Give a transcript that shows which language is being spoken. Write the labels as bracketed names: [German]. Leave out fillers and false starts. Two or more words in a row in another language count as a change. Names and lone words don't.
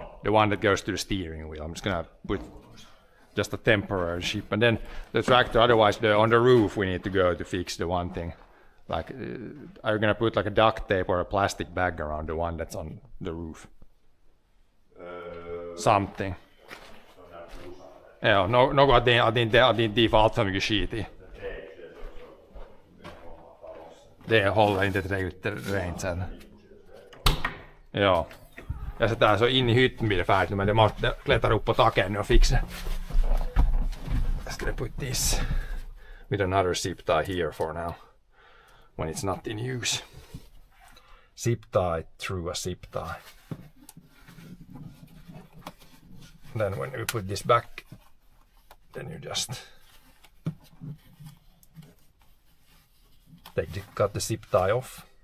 [English] The one that goes to the steering wheel. I'm just gonna put just a temporary zip, and then the tractor. Otherwise, on the roof we need to go to fix the one thing. Like, are you gonna put like a duct tape or a plastic bag around the one that's on the roof? something. [Swedish] Ja, något att inte får allt för mycket skit i. Det håller inte tillräckligt rent sen. Ja. Ja, [Finnish] se tää [Swedish] så in i hytten blir det färdigt, men det måste klättra upp på taket nu och fixa. [English] Just gonna put this with another zip tie here for now, when it's not in use. Zip tie through a zip tie. Then when you put this back, then you just cut the zip tie off.